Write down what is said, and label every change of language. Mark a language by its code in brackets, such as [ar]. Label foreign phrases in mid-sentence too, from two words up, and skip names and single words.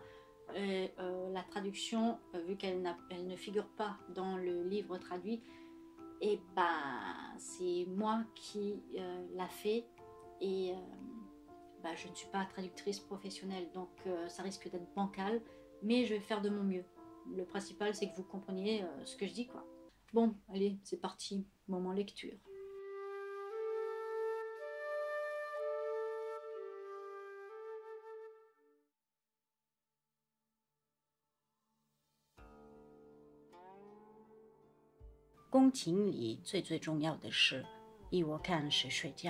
[fr] La traduction, vu qu'elle ne figure pas dans le livre traduit, et c'est moi qui l'a fait et je ne suis pas traductrice professionnelle, donc ça risque d'être bancal, mais je vais faire de mon mieux. Le principal, c'est que vous compreniez ce que je dis, quoi. Bon, allez, c'est parti, moment lecture. [zh] Gong Qing里最重要的事，依我看是睡觉。